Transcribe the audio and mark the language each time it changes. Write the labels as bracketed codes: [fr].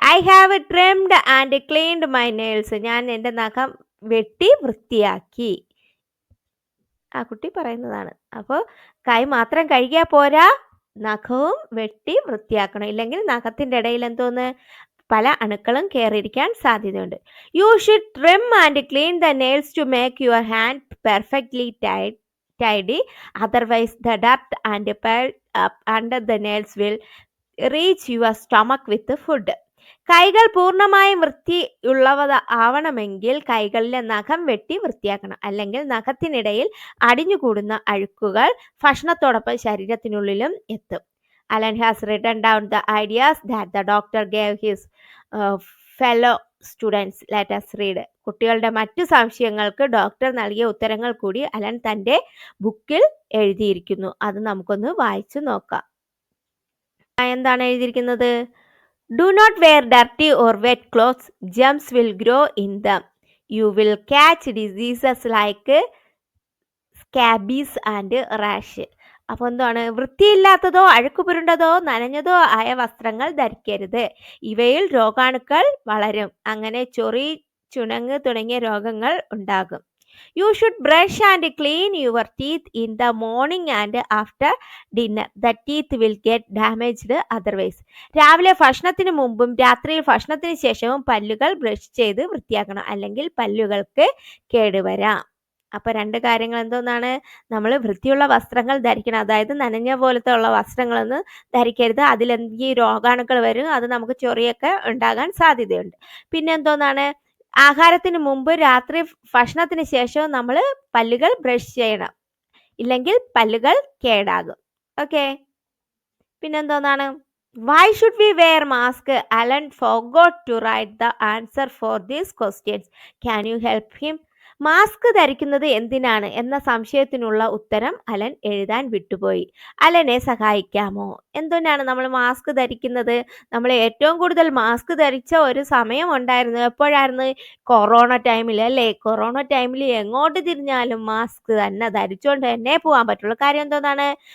[en] I have trimmed and cleaned my nails. [ml] ഞാൻ എൻ്റെ നഖം വെട്ടി വൃത്തിയാക്കി. ആ കുട്ടി പറയുന്നതാണ്. അപ്പോൾ കൈ മാത്രം കഴുകിയാൽ പോരാ, നഖവും വെട്ടി വൃത്തിയാക്കണം. ഇല്ലെങ്കിൽ നഖത്തിൻ്റെ ഇടയിൽ പല അണുക്കളും കയറിയിരിക്കാൻ സാധ്യതയുണ്ട്. [en] You should trim and clean the nails to make your hand perfectly tidy, otherwise the dirt and pile up under the nails will reach your stomach with food. [ml] കൈകൾ പൂർണ്ണമായും വൃത്തിയുള്ളവ കൈകളിലെ നഖം വെട്ടി വൃത്തിയാക്കണം. അല്ലെങ്കിൽ നഖത്തിനിടയിൽ അടിഞ്ഞുകൂടുന്ന അഴുക്കുകൾ ഭക്ഷണത്തോടൊപ്പം ശരീരത്തിനുള്ളിലും എത്തും. [en] Alan has written down the ideas that the doctor gave his fellow students. Let us read. [ml] കുട്ടികളുടെ മറ്റു സംശയങ്ങൾക്ക് ഡോക്ടർ നൽകിയ ഉത്തരങ്ങൾ കൂടി അലൻ തൻ്റെ ബുക്കിൽ എഴുതിയിരിക്കുന്നു. അത് നമുക്കൊന്ന് വായിച്ചു നോക്കാം. എന്താണ് എഴുതിയിരിക്കുന്നത്? [en] Do not wear dirty or wet clothes. Germs will grow in them. You will catch diseases like scabies and rash. [ml] അപ്പോൾ എന്താണ്? വൃത്തിയില്ലാത്തതോ അഴുക്ക് പുരണ്ടതോ നനഞ്ഞതോ ആയ വസ്ത്രങ്ങൾ ധരിക്കരുത്. ഇവയിൽ രോഗാണുക്കൾ വളരും. അങ്ങനെ ചൊറി, ചുണങ്ങ് തുടങ്ങിയ രോഗങ്ങൾ ഉണ്ടാകും. [en] You should brush and clean your teeth in the morning and after dinner. The teeth will get damaged otherwise. [ml] രാവിലെ ഭക്ഷണത്തിന് മുമ്പും രാത്രിയിൽ ഭക്ഷണത്തിന് ശേഷവും പല്ലുകൾ ബ്രഷ് ചെയ്ത് വൃത്തിയാക്കണം. അല്ലെങ്കിൽ പല്ലുകൾക്ക് കേടുവരാം. അപ്പോൾ 2 കാര്യങ്ങൾ എന്തോന്നാണ്? നമ്മൾ വൃത്തിയുള്ള വസ്ത്രങ്ങൾ ധരിക്കണം. അതായത് നനഞ്ഞ പോലത്തെ ഉള്ള വസ്ത്രങ്ങളൊന്നും ധരിക്കരുത്. അതിലെന്തെങ്കിലും രോഗാണുക്കൾ വരും. അത് നമുക്ക് ചൊറിയൊക്കെ ഉണ്ടാകാൻ സാധ്യതയുണ്ട്. പിന്നെ എന്തോന്നാണ്? ആഹാരത്തിന് മുമ്പ് രാത്രി ഭക്ഷണത്തിന് ശേഷവും നമ്മൾ പല്ലുകൾ ബ്രഷ് ചെയ്യണം. ഇല്ലെങ്കിൽ പല്ലുകൾ കേടാകും. Okay. പിന്നെന്തോന്നാണ്? [en] Why should we wear mask? Alan forgot to write the answer for these questions. Can you help him? [ml] Mask ധരിക്കുന്നത് എന്തിനാണ് എന്ന സംശയത്തിനുള്ള ഉത്തരം അലൻ എഴുതാൻ വിട്ടുപോയി. അലനെ സഹായിക്കാമോ? എന്തിനാണ് നമ്മൾ മാസ്ക് ധരിക്കുന്നത്? നമ്മൾ ഏറ്റവും കൂടുതൽ മാസ്ക് ധരിച്ച ഒരു സമയം ഉണ്ടായിരുന്നു. എപ്പോഴായിരുന്നു? കൊറോണ ടൈമിൽ അല്ലേ? കൊറോണ ടൈമിൽ എങ്ങോട്ട് തിരിഞ്ഞാലും മാസ്ക് തന്നെ ധരിച്ചുകൊണ്ട് തന്നെ പോകാൻ പറ്റുള്ളൂ. കാര്യം എന്തോന്നാണ്?